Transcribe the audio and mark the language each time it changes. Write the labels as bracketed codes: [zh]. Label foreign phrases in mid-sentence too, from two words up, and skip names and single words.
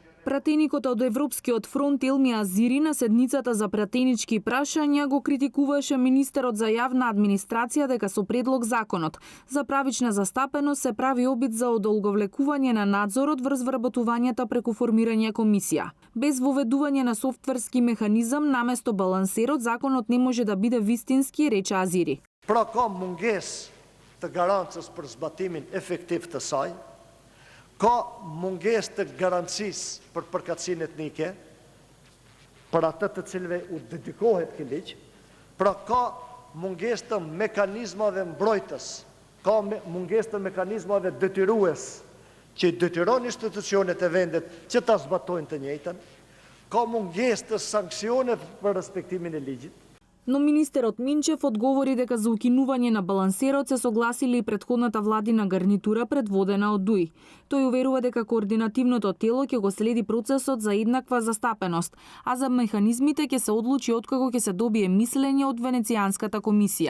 [mk] Пратеникот од Европскиот фронт Елми Азири на седницата за пратенички прашања го критикуваше министерот за јавна администрација дека со предлог законот за правична застапеност се прави обид за одолговлекување на надзорот врз вработувањата преку формирање комисија. Без воведување на софтверски механизам наместо балансерот, законот не може да биде вистински, рече Азири. [sq] Pra ka mungesë të garancës për zbatimin efektiv të saj, ka mungesë të garancisë për përkatësinë etnike, për atë të cilëve u dedikohet ky ligj, pra ka mungesë të mekanizmave mbrojtës, ka mungesë të mekanizmave detyrues që detyron institucionet e vendit që ta zbatojnë të njëjtën, ka mungesë të sankcione për respektimin e ligjit. [mk] Но министерот Минчев одговори дека за укинување на балансерот се согласили и претходната владина гарнитура предводена од ДУИ. Тој уверува дека координативното тело ќе го следи процесот за еднаква застапеност, а за механизмите ќе се одлучи откако ќе се добие мислење од Венецијанската комисија.